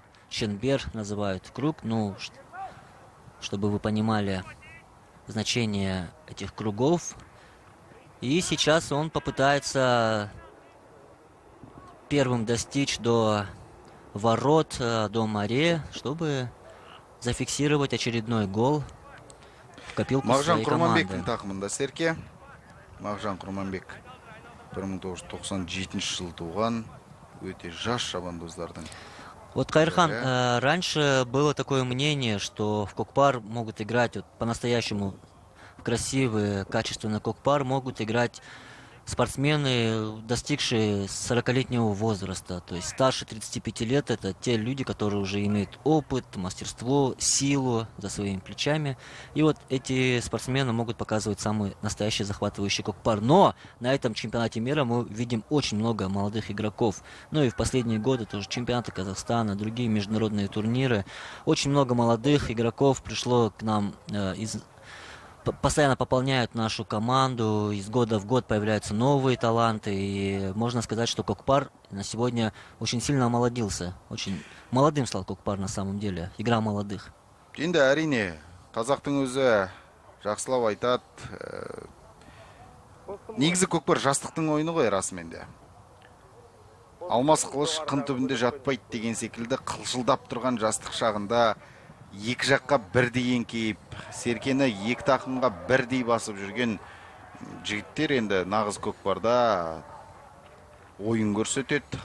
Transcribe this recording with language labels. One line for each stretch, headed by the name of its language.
Russian: Шенбер называют круг. Ну, чтобы вы понимали значение этих кругов. И сейчас он попытается первым достичь до ворот, до море, чтобы зафиксировать очередной гол в копилку своей команды.
Kazakh: Тақымында Серке. Мағжан Құрманбек 1997 жыл туған, өте жас шабандоздардың.
Russian: Вот, Кайырхан, раньше было такое мнение, что в кокпар могут играть, вот, по-настоящему в красивый, качественный кокпар могут играть спортсмены, достигшие 40-летнего возраста. То есть старше 35 лет — это те люди, которые уже имеют опыт, мастерство, силу за своими плечами. И вот эти спортсмены могут показывать самый настоящий захватывающий кокпар. Но на этом чемпионате мира мы видим очень много молодых игроков. Ну и в последние годы тоже чемпионаты Казахстана, другие международные турниры. Очень много молодых игроков пришло к нам постоянно пополняют нашу команду, из года в год появляются новые таланты, и можно сказать, что кокпар на сегодня очень сильно омолодился, очень молодым стал кокпар на самом деле, игра молодых.
Kazakh: Енді әрине, қазақтың өзі жақсылап айтады, негізі көкпар жастықтың ойыны ғой расымен де. Алмас қылыш қын түбінде жатпайды деген секілді қылшылдап тұрған жастық шағында екі жаққа бірдей еңкейіп, Серкені екі тақымға бірдей басып жүрген жігіттер енді нағыз көкпарда ойын көрсетеді.